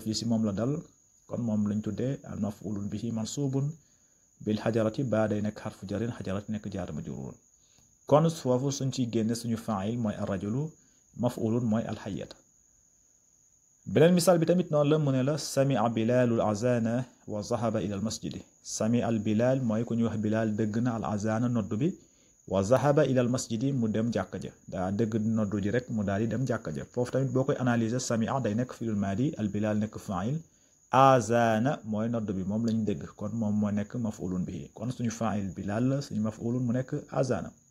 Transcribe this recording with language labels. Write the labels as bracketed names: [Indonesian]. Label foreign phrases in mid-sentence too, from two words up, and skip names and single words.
[Wolof] ji si moom la dal kon moom lañ tuddee [Arabic] المفعول به منصوب بالحجارة [Wolof] baa day nekk [Arabic] حرف جر [Wolof] xajarati nekk [Arabic] جار مجرور [Wolof] kon foofu suñ ciy génne suñu fa'il mooy [Arabic] الرجل مفعول [Wolof] mooy alxayata beneen misaal bi tamit noonu la mu ne la [Arabic] سمع بلال الأذان وذهب إلى المسجد سمع البلال [Wolof] mooy ku ñuy wax bilaal dëgg na [Arabic] الأذان [Wolof] nodd bi [Arabic] وذهب إلى المسجد [Wolof] mu dem jàkka ja daa dëgg noddu ji rek mu daal di dem jàkka ja foofu tamit boo koy analyser samia day nekk [Arabic] فعل ماض [Wolof] al bilal nekk fa'il azana mooy nodd bi moom lañ dégg kon moom moo nekk [Arabic] مفعول به [Wolof] kon suñu fa'il bilal la suñu maf'ulun mu nekk azana